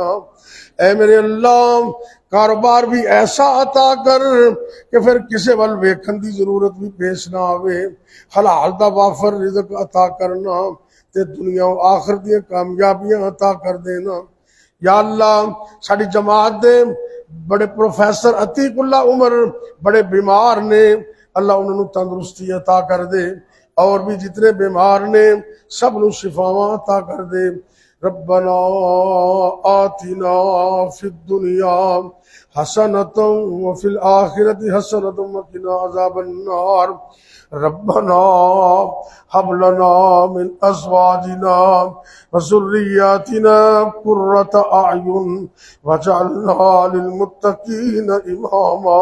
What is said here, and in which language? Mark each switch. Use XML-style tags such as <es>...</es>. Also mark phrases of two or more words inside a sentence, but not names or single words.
<pa>ਐ ਮੇਰੇ ਅੱਲ੍ਹਾ ਕਾਰੋਬਾਰ ਭੀ ਐਸਾ ਅਤਾ ਕਰ ਕਿ ਫਿਰ ਕਿਸੀ ਵਲ ਵੇਖਣ ਕੀ ਜ਼ਰੂਰਤ ਭੀ ਪੇਸ਼ ਨਾ ਆਵੇ, ਹਲਾਲ ਦਾ ਵਾਫ਼ਰ ਰਿਜ਼ਕ ਅਤਾ ਕਰਨਾ ਤੇ ਦੁਨੀਆ ਆਖ਼ਿਰ ਦੀ ਕਾਮਯਾਬੀਆਂ ਅਤਾ ਕਰ ਦੇਣਾ। ਯਾ ਅੱਲ੍ਹਾ ਸਾਡੀ ਜਮਾਤ ਦੇ ਬੜੇ ਪ੍ਰੋਫ਼ੈਸਰ ਅਤੀਕੁੱਲਾ ਉਮਰ ਬੜੇ ਬੀਮਾਰ ਨੇ, ਅੱਲ੍ਹਾ ਉਨ੍ਹਾਂ ਨੂੰ ਤੰਦਰੁਸਤੀ ਅਤਾ ਕਰ ਦੇ, ਔਰ ਭੀ ਜਿਤਨੇ ਬੀਮਾਰ ਨੇ ਸਬ ਨੂ ਸ਼ਿਫ਼ਾਵਾਂ ਅਤਾ ਕਰ ਦੇ।</pa> <ar>ربنا آتنا في الدنيا حسنة وفي الآخرة حسنة وقنا عذاب النار. ربنا هب لنا من أزواجنا وذرياتنا قرة أعين واجعلنا للمتقين إماما.</ar>